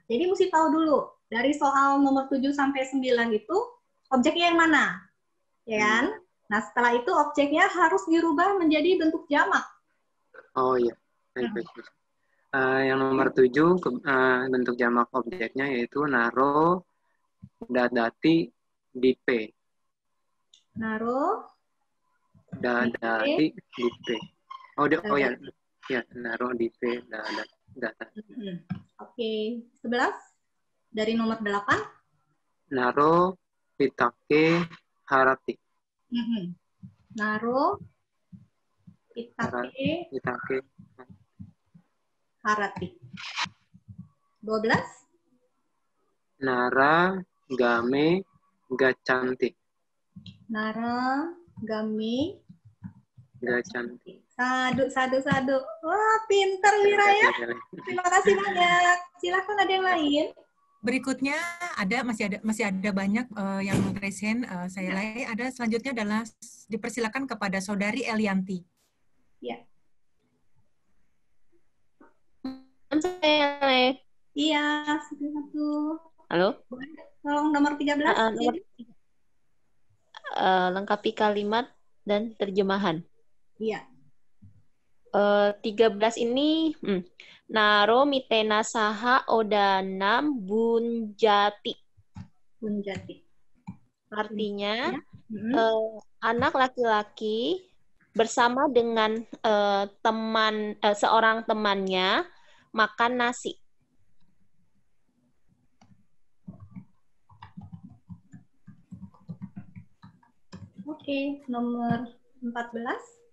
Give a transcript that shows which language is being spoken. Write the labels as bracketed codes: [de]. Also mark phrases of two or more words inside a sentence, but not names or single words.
[id] Jadi, mesti tahu dulu, dari soal nomor 7 sampai 9 itu, objeknya yang mana? Ya kan? Nah, setelah itu objeknya harus dirubah menjadi bentuk jamak. Oh iya, baik. Yang nomor 7, bentuk jamak objeknya yaitu [sa] naro dadati dipe. Naro dadati dipe. Oh ya, naro dipe dadati. [id] Oke, 11 dari nomor 8. [sa] Naro, pitake, harati. Naro, pitake, Pitake, harati. 12. nara, game, gachanti. Nara, game, Gachanti. Sadu. [id] Wah, pinter Wira ya. Terima kasih banyak. Silakan ada yang lain. Berikutnya masih ada banyak yang [en] raise hand, [id] saya lay. Ada selanjutnya adalah dipersilakan kepada Saudari Elianti. Ya. Saya lay. Iya, satu. Halo. Tolong nomor 13. Lengkapi kalimat dan terjemahan. Iya. 13 ini [sa] Naro mitena saha odanam bunjati. [id] Artinya anak laki-laki bersama dengan seorang temannya makan nasi. Oke, nomor 14.